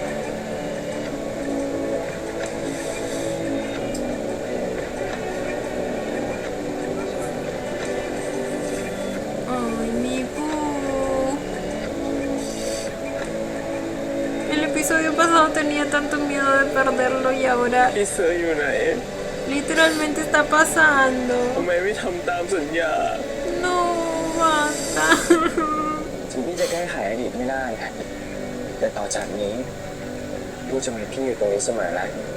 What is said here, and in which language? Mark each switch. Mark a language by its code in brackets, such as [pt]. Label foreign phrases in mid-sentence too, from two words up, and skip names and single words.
[es] Ay, mi Boo. El episodio pasado tenía tanto miedo de perderlo y ahora [th] พี่เซอร์อยู่ไหน [es] literalmente está pasando. [th] ทำไมไม่ทำตามสัญญา [es] No, basta. [th] ถึงพี่จะแก้ไขอดีตไม่ได้แต่ต่อจากนี้กูจะมีพี่อยู่ตรงนี้เสมอแล้ว